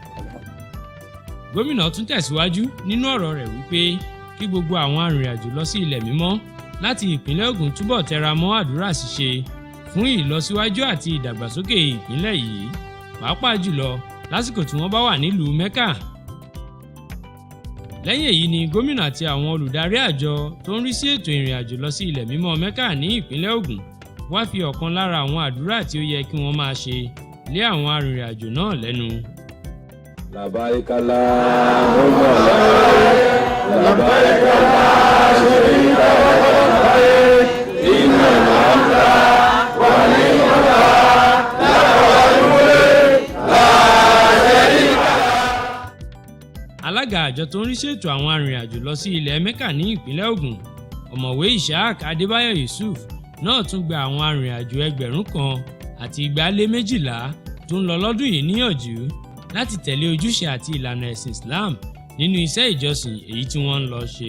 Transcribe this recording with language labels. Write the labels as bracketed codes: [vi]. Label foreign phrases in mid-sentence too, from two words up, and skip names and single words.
[yo] Gómìnà tún tẹ̀síwájú nínú ọ̀rọ̀ rẹ̀ wípé kí gbogbo àwọn arìnrìn-àjò lọ sí ilẹ̀ mímọ́ láti ìpínlẹ̀ Ògùn túbọ̀ tẹra mọ́ àdúrà ṣíṣe fún ìlọsíwájú àti ìdàgbàsókè ìpínlẹ̀ yìí pàápàá jùlọ lásìkò tí wọ́n bá wà nílùú Mẹ́kà. lẹ́yìn èyí ni gómìnà àti àwọn olùdarí àjọ tó ń rí sí ètò ìrìn-àjò lọ sí ilẹ̀ mímọ́ Mẹ́kà ní ìpínlẹ̀ Ògùn wá fi ọ̀kan lára àwọn àdúrà tí ó yẹ kí wọ́n máa ṣe lé àwọn arìnrìn-àjò náà lẹ́nu. [ar] لبيك اللهم لبيك لا شريك لك إن الحمد والنعمة لك والملك لا شريك لك. [yo] alága àjọ tó ń rí ṣètò àwọn arìnrìn-àjò lọ sí ilẹ̀ Mẹ́kà ní ìpínlẹ̀ Ògùn ọ̀mọ̀wé Ishaq Adébáyọ̀ Yusuf náà tún gba àwọn arìnrìn-àjò 1,000 àti 212 tó ń lọ lọ́dún yìí níyànjú láti tẹ̀lé ojúṣe àti ìlànà ẹ̀sìn Islam nínú iṣẹ́ ìjọsìn èyí tí wọ́n ń lọ ṣe.